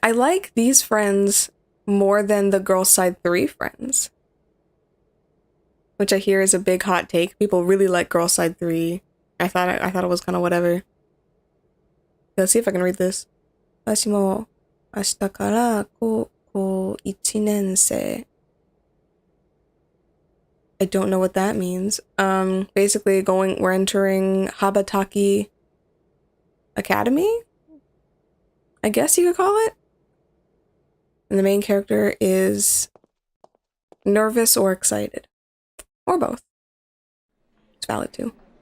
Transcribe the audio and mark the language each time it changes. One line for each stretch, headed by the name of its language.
English: I like these friends more than the Girls' Side 3 friends. Which I hear is a big hot take. People really like Girls' Side 3. I thought it was kind of whatever. Let's see if I can read this.
Japanese: 私も明日から高校1年生.
English: I don't know what that means. Basically we're entering Habataki Academy? I guess you could call it. And the main character is nervous or excited. Or both. It's valid too.